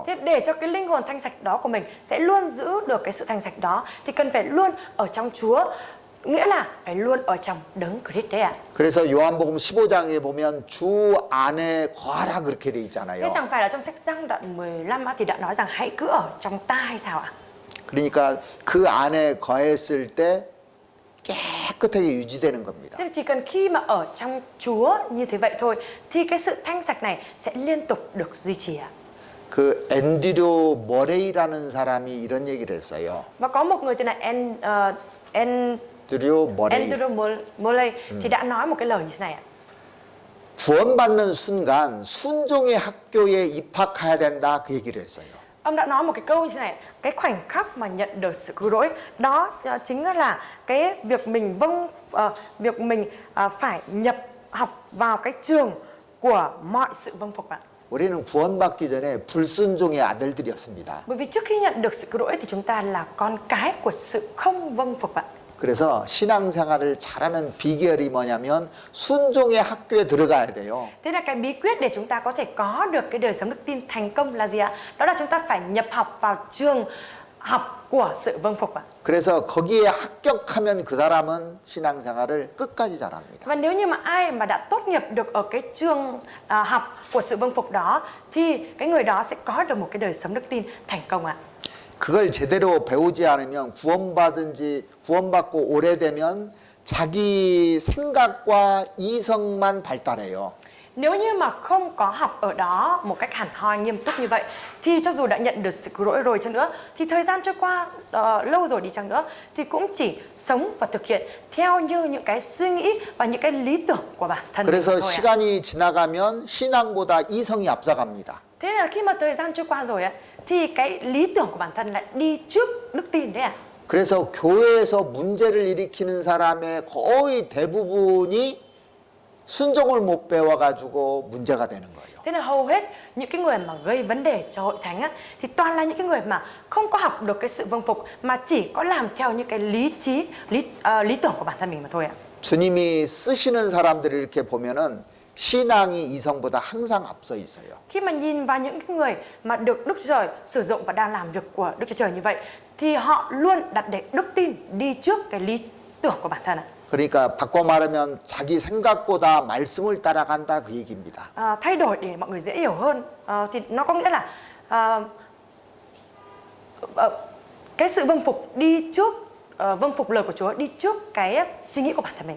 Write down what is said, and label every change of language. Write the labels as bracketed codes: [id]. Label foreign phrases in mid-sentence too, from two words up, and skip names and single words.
[vi] Thế để cho cái linh hồn thanh sạch đó của mình sẽ luôn giữ được cái sự thanh sạch đó thì cần phải luôn ở trong Chúa, nghĩa là phải luôn ở trong đấng Christ đấy ạ. [ko] 그래서 요한복음 15장에 보면 주 안에 거하라 그렇게 돼 [vi] Thế [ko] 있잖아요. [vi] chẳng phải là trong sách Giăng đoạn 15 thì đã nói rằng hãy cứ ở trong ta hay sao ạ? [ko] 그러니까 그 안에 거했을 때 깨끗하게 유지되는 겁니다. [vi] Thế chỉ cần khi mà ở trong Chúa như thế vậy thôi thì cái sự thanh sạch này sẽ liên tục được duy trì ạ. [ko] 그 앤드류 머레이라는 사람이 이런 얘기를 했어요. [vi] Và có một người tên là [ko] 앤드류 머레이. [vi] Andrew Murray thì đã nói một cái lời như thế này ạ. [ko] 구원받는 순간 순종의 학교에 입학해야 된다 그 얘기를 했어요. [vi] Ông đã nói một cái câu như thế này, cái khoảnh khắc mà nhận được sự cứu rỗi đó chính là cái việc mình phải nhập học vào cái trường của mọi sự vâng phục ạ. [ko] 우리는 구원받기 전에 불순종의 아들들이었습니다. [vi] Bởi vì trước khi nhận được sự cứu rỗi thì chúng ta là con cái của sự không vâng phục ạ. [ko] 그래서 신앙생활을 잘하는 비결이 뭐냐면 순종의 학교에 들어가야 돼요. [vi] Thế là cái bí quyết để chúng ta có thể có được cái đời sống đức tin thành công là gì ạ? Đó là chúng ta phải nhập học vào trường học của sự vâng phục ạ. [ko] 그래서 거기에 합격하면 그 사람은 신앙생활을 끝까지 잘합니다. [vi] Và nếu như mà ai mà đã tốt nghiệp được ở cái trường học của sự vâng phục đó thì cái người đó sẽ có được một cái đời sống đức tin thành công ạ. [ko] 그걸 제대로 배우지 않으면 구원받고 오래되면 자기 생각과 이성만 발달해요. [vi] Nếu như mà không có học ở đó một cách hẳn hoi nghiêm túc như vậy thì cho dù đã nhận được sự cứu rỗi rồi chăng nữa thì thời gian trôi qua lâu rồi đi chăng nữa thì cũng chỉ sống và thực hiện theo như những cái suy nghĩ và những cái lý tưởng của bản thân mình [ko] 그래서 [vi] thôi ạ. [ko] 시간이 지나가면 신앙보다 이성이 앞서갑니다. [vi] Thế là khi mà thời gian trôi qua rồi ạ thì cái lý tưởng của bản thân lại đi trước đức tin đấy ạ. [ko] 그래서 교회에서 문제를 일으키는 사람의 거의 대부분이 순종을 못 배워가지고 문제가 되는 거예요. [vi] Thế là hầu hết những cái người mà gây vấn đề cho hội thánh á, thì toàn là những cái người mà không có học được cái sự vâng phục mà chỉ có làm theo những cái lý tưởng của bản thân mình mà thôi ạ. [ko] 주님이 쓰시는 사람들을 이렇게 보면은 신앙이 이성보다 항상 앞서 있어요. [vi] Khi mà nhìn vào những cái người mà được Đức Chúa Trời sử dụng và đang làm việc của Đức Chúa Trời như vậy thì họ luôn đặt để đức tin đi trước cái lý tưởng của bản thân ạ. [ko] 그러니까 바꿔 말하면 자기 생각보다 말씀을 따라간다 그 얘기입니다. [vi] Thay đổi để mọi người dễ hiểu hơn thì nó có nghĩa là cái sự vâng phục đi trước vâng phục lời của Chúa đi trước cái suy nghĩ của bản thân mình.